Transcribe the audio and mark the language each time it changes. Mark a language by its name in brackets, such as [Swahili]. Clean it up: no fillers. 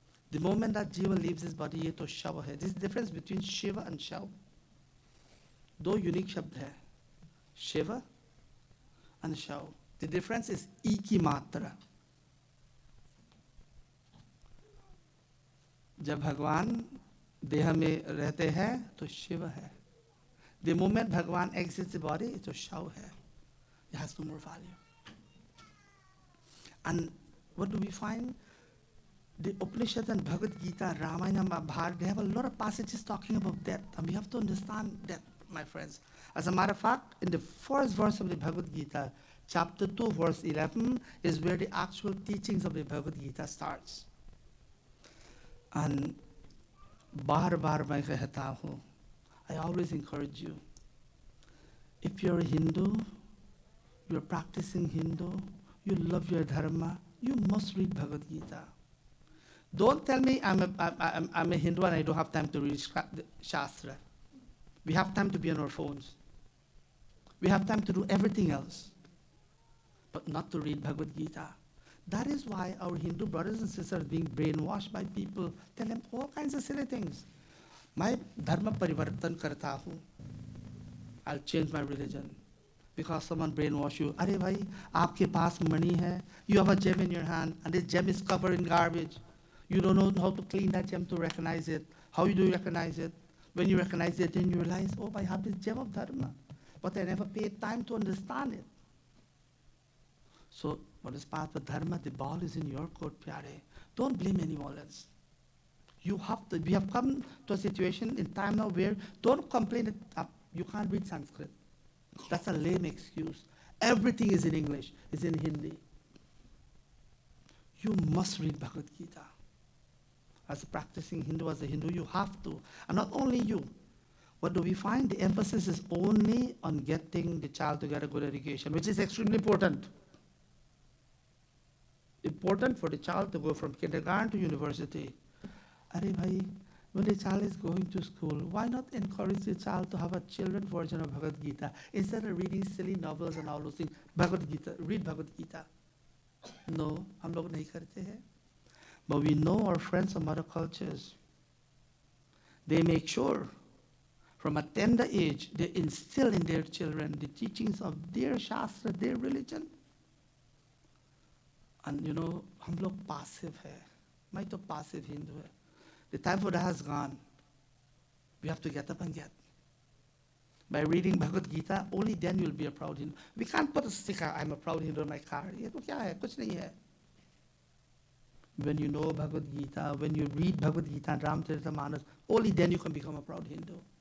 [English] The moment that jiva leaves his body, [Hindi] ye to shav hai. [English] This is the difference between Shiva and Shav. [Hindi] दो unique शब्द है, Shiva and Shav. [English] The difference is E की मात्रा. [Hindi] जब भगवान देह में रहते हैं तो शिव है. [English] The moment Bhagwan exits the body, [Hindi] तो शव है. [English] It has no more value. And what do we find? The Upanishads and Bhagavad Gita, Ramayana, Mahabharata, they have a lot of passages talking about death. And we have to understand that, my friends. As a matter of fact, in the first verse of the Bhagavad Gita, chapter 2, verse 11, is where the actual teachings of the Bhagavad Gita starts. [Hindi] And बार बार मैं कहता हूँ, [English] I always encourage you. If you're a Hindu, you're practicing Hindu, you love your dharma, you must read Bhagavad Gita. Don't tell me I'm a Hindu and I don't have time to read Shastra. We have time to be on our phones. We have time to do everything else, but not to read Bhagavad Gita. That is why our Hindu brothers and sisters are being brainwashed by people, tell them all kinds of silly things. [Hindi] मैं धर्म परिवर्तन करता हूँ. [English] I'll change my religion. Because someone brainwash you. [Hindi] अरे भाई, आपके पास money है. [English] You have a gem in your hand, and this gem is covered in garbage. You don't know how to clean that gem to recognize it. How do you recognize it? When you recognize it, then you realize, oh, I have this gem of dharma. But I never paid time to understand it. So, what is part of dharma? The ball is in your court, pyare. Don't blame anyone else. You have to. We have come to a situation in time now where don't complain that you can't read Sanskrit. That's a lame excuse. Everything is in English. It's in Hindi. You must read Bhagavad Gita. As a practicing Hindu, as a Hindu, you have to. And not only you. What do we find? The emphasis is only on getting the child to get a good education, which is extremely important. Important for the child to go from kindergarten to university. [Hindi] Arey bhai, [English] when the child is going to school, why not encourage the child to have a children's version of Bhagavad Gita instead of reading silly novels and all those things? Bhagavad Gita, read Bhagavad Gita. [Hindi] No, हम लोग नहीं करते हैं. [English] But we know our friends from other cultures. They make sure from a tender age they instill in their children the teachings of their Shastra, their religion. [Hindi] And हम लोग passive है. मैं तो passive Hindu है. [English] The time for that has gone. We have to get up and get. By reading Bhagavad Gita, only then you'll be a proud Hindu. We can't put a sticker, I'm a proud Hindu on my car. [Hindi] ये तो क्या है? कुछ नहीं है. [English] When you know Bhagavad Gita, when you read Bhagavad Gita and Ramcharitamanas, only then you can become a proud Hindu.